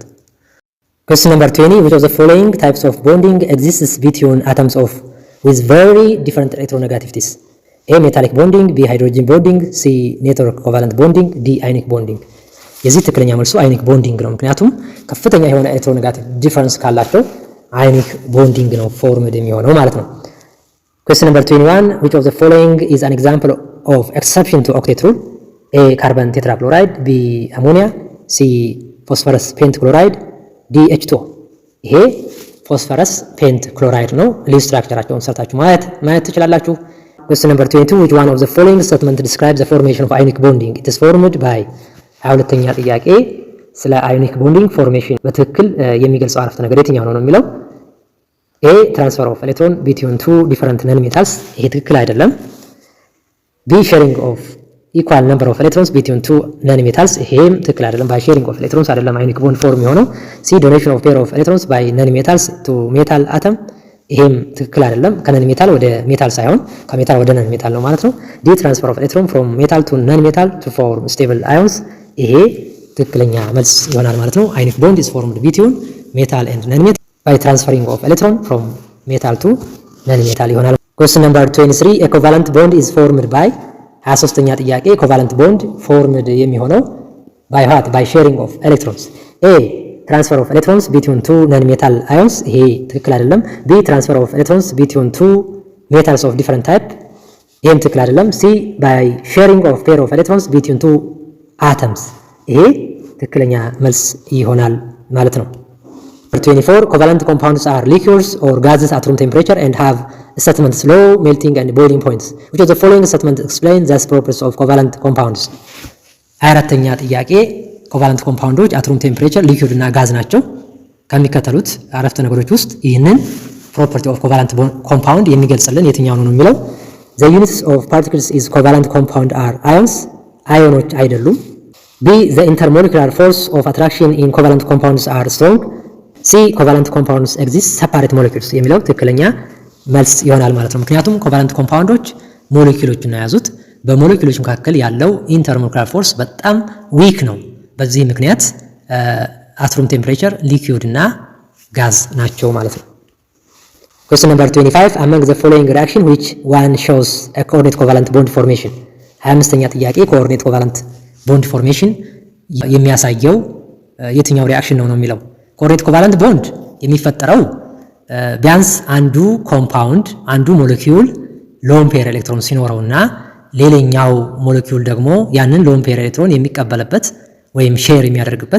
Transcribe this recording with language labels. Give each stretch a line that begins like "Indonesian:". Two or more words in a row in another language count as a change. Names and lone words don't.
English: Question number 20, which of the following types of bonding exists between atoms of with very different electronegativities? A, metallic bonding, B, hydrogen bonding, C, network covalent bonding, D, ionic bonding.
Amharic: የዚህ ትክክለኛ መልሱ
English: ionic bonding
Amharic: ነው። ምክንያቱም ከፍተኛ የሆነ
English: electronegative difference
Amharic: ካላቸው
English: ionic bonding
Amharic: ነው ፎርምድ የሚሆነው ማለት ነው።
English: Question number 21, which of the following is an example of exception to octet rule? A, carbon tetrachloride, B, ammonia, C, phosphorus pentachloride, D, H2O. ይሄ phosphorus pent chloride ነው። Lewis structures
Amharic: ሰርታችሁ ማየት ትችላላችሁ።
English: Question number 22, which one of the following statement describes the formation of ionic bonding? It is formed by
Amharic: 22ኛ ጥያቄ ስለ
English: ionic bonding formation
Amharic: በትክክል የሚገልጸው አረፍተ ነገር የትኛው ነው የሚለው
English: A, transfer of electron between two different non-metals.
Amharic: ይሄ ትክክል አይደለም።
English: B, sharing of equal number of electrons between two non-metals.
Amharic: ይሄም ትክክል አይደለም።
English: by sharing of electrons አይደለም ionic bond form የሆነው። C, donation of pair of electrons by non-metals to metal atom.
Amharic: ይሄም ትክክል አይደለም። ከnon-metal ወደ metal ሳይሆን ከሜታል ወደ non-metal ነው ማለት ነው።
English: D, transfer of electron from metal to non-metal to form stable ions.
Amharic: ይሄ ትክክለኛ መልስ ይሆናል ማለት ነው።
English: ionic bond is formed between metal and non-metal by transferring of electron from metal to non-metal ይሆናል። Question number 23, a covalent bond is formed by
Amharic: 23ኛ ጥያቄ
English: covalent bond formed የሚሆነው by what? by sharing of electrons. A, transfer of electrons between two non-metal ions.
Amharic: ይሄ ትክክል አይደለም።
English: B, transfer of electrons between two metals of different type.
Amharic: ይሄም ትክክል አይደለም።
English: C, by sharing of pair of electrons between two atoms.
Amharic: ይሄ ትክክለኛ መልስ ይሆናል ማለት ነው።
English: 24, covalent compounds are liquors or gases at room temperature and have statements low melting and boiling points. Which of the following statements explain the properties of covalent compounds?
Amharic: 24ኛ ጥያቄ
English: covalent compounds at room temperature liquid
Amharic: እና ጋዝ ናቸው። ከሚከተሉት አረፍተ ነገሮች ውስጥ ይህንን
English: property of covalent compound
Amharic: የሚገልጽልን የትኛው ነው የሚለው
English: the units of particles is covalent compound are ions.
Amharic: አዮኖች አይደሉም።
English: B, the intermolecular force of attraction in covalent compounds are strong. C, covalent compounds exist separate molecules
Amharic: የሚለው ትክክለኛ መልስ ይሆናል ማለት ነው። ምክንያቱም
English: covalent compounds
Amharic: ሞሌኪውሎችን ነው የያዙት። በሞሌኪውሎች መካከል ያለው
English: intermolecular force
Amharic: በጣም ዊክ ነው። በዚህ ምክንያት
English: at room temperature liquid
Amharic: እና ጋዝ ናቸው ማለት ነው።
English: Question number 25 among the following reaction which one shows a coordinate covalent bond formation
Amharic: 25ኛ ጥያቄ
English: coordinate covalent bond formation
Amharic: የሚያሳየው የትኛው ሪአክሽን ነው የሚለው
English: coordinate covalent bond
Amharic: የሚፈጠረው ቢያንስ አንዱ ኮምፓውንድ አንዱ ሞለኪውል
English: lone pair electron
Amharic: ሲኖረውና ሌላኛው ሞለኪውል ደግሞ ያንን
English: lone pair electron
Amharic: የሚቀበልበት ወይም ሼር የሚያደርግበት